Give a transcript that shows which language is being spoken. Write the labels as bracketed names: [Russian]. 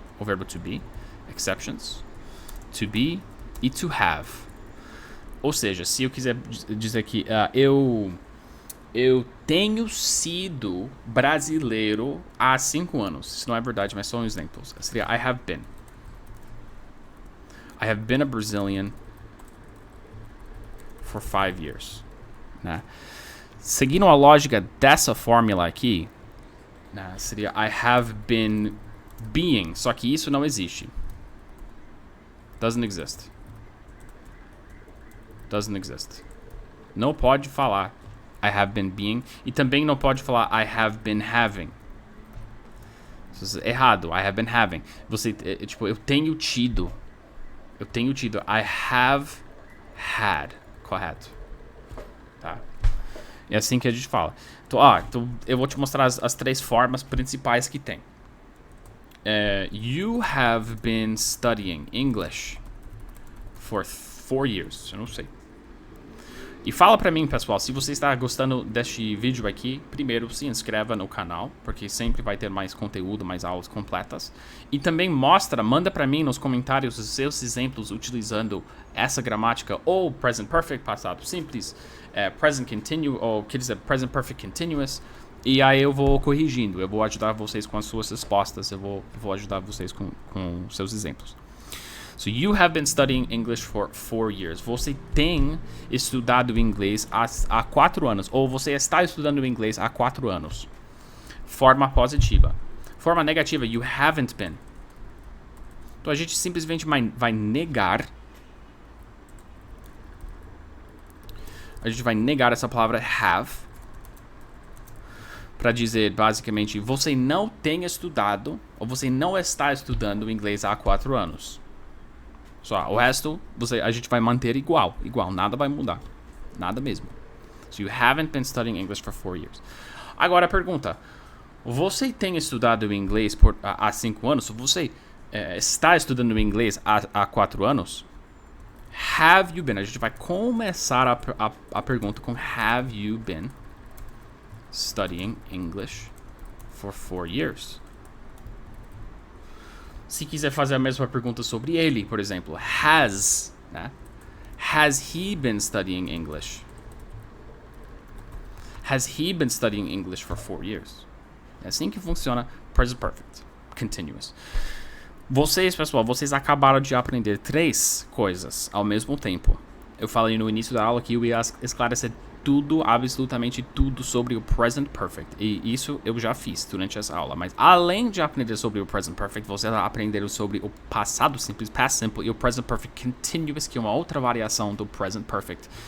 [Portuguese] O verbo [English] to be, exceptions, to be e to have. [Portuguese] Ou seja, se eu quiser dizer que eu tenho sido brasileiro há 5 anos. Isso não é verdade, mas são exemplos. Seria [English] I have been. I have been a Brazilian for 5 years. [Portuguese] Né? Seguindo a lógica dessa fórmula aqui, né, seria [English] I have been being. [Portuguese] Só que isso não existe. [English] Doesn't exist. Doesn't exist. [Portuguese] Não pode falar [English] I have been being. [Portuguese] E também não pode falar [English] I have been having. [Portuguese] Errado. [English] I have been having. [Portuguese] Você, tipo, eu tenho tido. [English] I have had. [Portuguese] Correto. Tá. É assim que a gente fala. Então eu vou te mostrar as 3 formas principais que tem. [English] You have been studying English for 4 years. [Portuguese] Eu não sei. E fala pra mim, pessoal, se você está gostando deste vídeo aqui, primeiro se inscreva no canal, porque sempre vai ter mais conteúdo, mais aulas completas. E também manda pra mim nos comentários os seus exemplos utilizando essa gramática, ou Present Perfect, passado simples, Present Continuous, ou quer dizer, Present Perfect Continuous. E aí eu vou corrigindo, eu vou ajudar vocês com as suas respostas, eu vou ajudar vocês com seus exemplos. [English] So you have been studying English for 4 years. [Portuguese] Você tem estudado inglês há 4 anos. Ou você está estudando inglês há 4 anos. Forma positiva. Forma negativa, [English] you haven't been. [Portuguese] Então a gente simplesmente vai negar. A gente vai negar essa palavra have. Para dizer, basicamente, você não tem estudado. Ou você não está estudando inglês há 4 anos. Só, o resto a gente vai manter igual, nada vai mudar, nada mesmo. [English] So you haven't been studying English for 4 years. [Portuguese] Agora a pergunta, você tem estudado inglês há 5 anos? Você está estudando inglês há 4 anos? [English] Have you been? [Portuguese] A gente vai começar a pergunta com [English] have you been studying English for 4 years? [Portuguese] Se quiser fazer a mesma pergunta sobre ele, por exemplo, [English] has he been studying English? Has he been studying English for 4 years? [Portuguese] É assim que funciona Present Perfect Continuous. Vocês, pessoal, vocês acabaram de aprender 3 coisas ao mesmo tempo. Eu falei no início da aula que eu ia esclarecer tudo, absolutamente tudo sobre o Present Perfect. E isso eu já fiz durante essa aula. Mas além de aprender sobre o Present Perfect, vocês aprenderam sobre o passado simples, Past Simple, e o Present Perfect Continuous, que é uma outra variação do Present Perfect.